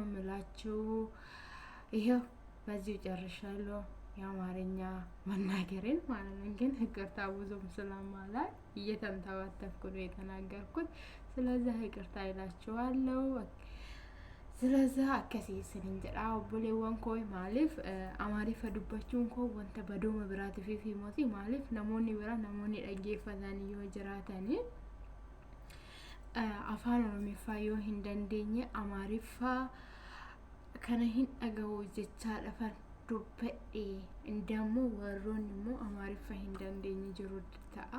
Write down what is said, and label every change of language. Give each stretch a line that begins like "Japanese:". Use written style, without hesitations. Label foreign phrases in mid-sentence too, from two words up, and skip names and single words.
Amharic: የምላችሁ። ይሄው በዚሁ ጨርሻለሁ የአማርኛ መናገሬን ማለት ነው። ግን ይቅርታ ብዙም ስለማላይ እየተንተባተብኩ ነው የተናገርኩት። ስለዚህ ይቅርታ ይላችኋለሁ። ስለዚህ
Oromo: akkasii isinin jedha obboleewwan koo maaliif amaarifa dubbachuun koo wanta badooma biraatiif himoti maaliif namoonni bira namoonni dhaggeeffatanii yoo jiraatanii afaan oromiffaa yoo hin dandeenye amaariffaa kana hin dhaga'u jechaa dhafan dubbadhe indammoo warroonni immoo amaariffaa hin dandeenye jiru ta'a.